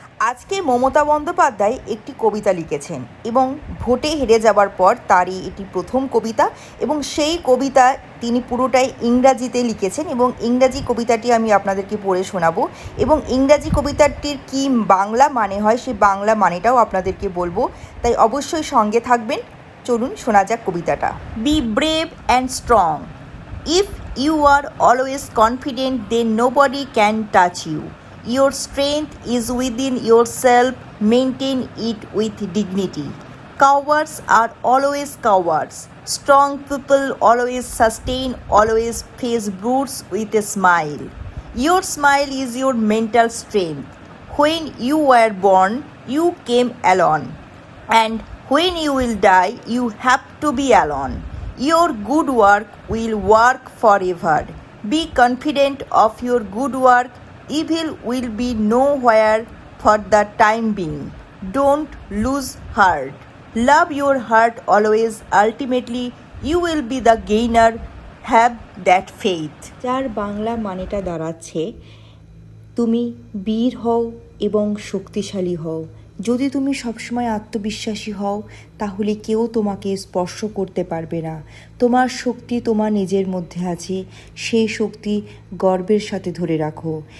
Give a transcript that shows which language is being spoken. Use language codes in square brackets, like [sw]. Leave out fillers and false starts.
[bn] আজকে মমতা বন্দ্যোপাধ্যায় একটি কবিতা লিখেছেন এবং ভোটে হেরে যাওয়ার পর তারই এটি প্রথম কবিতা এবং সেই কবিতা তিনি পুরোটাই ইংরাজিতে লিখেছেন এবং ইংরাজি কবিতাটি আমি আপনাদেরকে পড়ে শোনাবো এবং ইংরাজি কবিতাটির কী বাংলা মানে হয় সেই বাংলা মানেটাও আপনাদেরকে বলবো, তাই অবশ্যই সঙ্গে থাকবেন। চলুন শোনা যাক কবিতাটা। [en] Be brave and strong. If you are always confident then nobody can touch you. Your strength is within yourself. Maintain it with dignity. Cowards are always cowards. Strong people always sustain, always face brutes with a smile. Your smile is your mental strength. When you were born, you came alone. And when you will die, you have to be alone. Your good work will work forever. Be confident of your good work. Evil will be nowhere for the time being. Don't lose heart. Love your heart always. Ultimately, you will be the gainer. Have that faith. [bn] যার বাংলা মানেটা দাঁড়াচ্ছে, তুমি বীর হও এবং শক্তিশালী হও। যদি তুমি সবসময় আত্মবিশ্বাসী হও তাহলে কেউ তোমাকে স্পর্শ করতে পারবে না। তোমার শক্তি তোমার নিজের মধ্যে আছে, সেই শক্তি গর্বের সাথে ধরে রাখো।